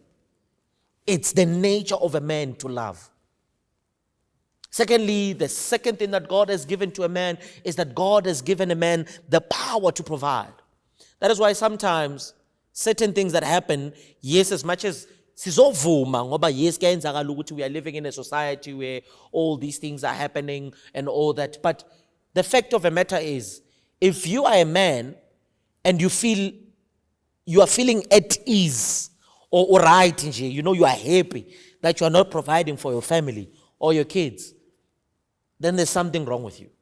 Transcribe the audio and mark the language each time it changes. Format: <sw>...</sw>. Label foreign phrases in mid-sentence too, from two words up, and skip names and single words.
<en>It's the nature of a man to love. Secondly, the second thing that God has given to a man is that God has given a man the power to provide. That is why sometimes certain things that happen, yes, as much as</en> <zu>sizovuma ngoba</zu> <en>yes</en> <zu>kuyenzakala ukuthi</zu> <en>we are living in a society where all these things are happening and all that, but the fact of the matter is, if you are a man and you are feeling at ease or right, you know, you are happy that you are not providing for your family or your kids, then there's something wrong with you.</en>